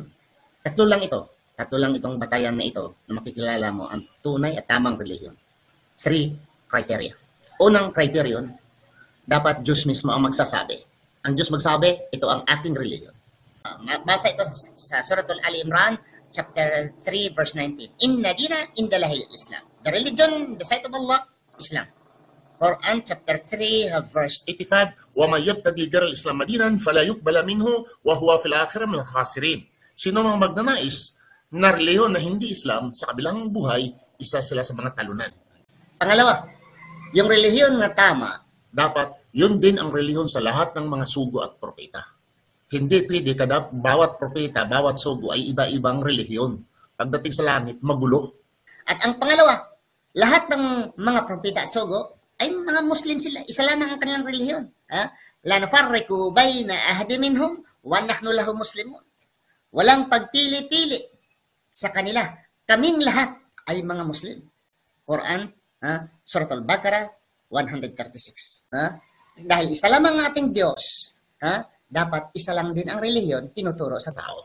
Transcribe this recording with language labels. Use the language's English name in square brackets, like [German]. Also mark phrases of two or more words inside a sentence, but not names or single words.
[Filipino] Tatlo lang ito. Tatlo lang itong batayan na ito na makikilala mo ang tunay at tamang relihiyon. [English] 3 criteria. [Filipino] Unang criterion, dapat Diyos mismo ang magsasabi. Ang Diyos magsabi, ito ang ating relihiyon. Basa ito sa Suratul Ali Imran, [English] chapter 3, verse 19. [Arabic] Inna dina indalahil Islam. [English] The religion, the sight of Allah, Islam. Quran chapter 3, verse 85, [Arabic] وَمَنْ يَبْتَغِي غَيْرَ الْإِسْلَامَ دِينًا فَلَا يُقْبَلَ مِنْهُ وَهُوَ فِي الْآخِرَةِ مِنَ الْخَاسِرِينَ. [Filipino] Sino mang magnanais na relihiyon na hindi Islam sa kabilang buhay, isa sila sa mga talunan. Pangalawa, yung relihiyon na tama, Dapat yun din ang relihiyon sa lahat ng mga sugo at propeta. Hindi pwede kada bawat propeta, bawat sugo ay iba-ibang relihiyon. Pagdating sa langit, magulo. at ang pangalawa, lahat ng mga propeta at sugo ay mga Muslim sila. Isa lamang ang kanilang relihiyon. [Arabic] La nufarriqu bayna ahadin minhum wa nahnu lahu muslimun. [Filipino] Walang pagpili-pili sa kanila. Kaming lahat ay mga Muslim. Quran, Surah Al-Baqarah 136. Dahil isa lamang ang ating Diyos, dapat isa lang din ang relihiyon tinuturo sa tao.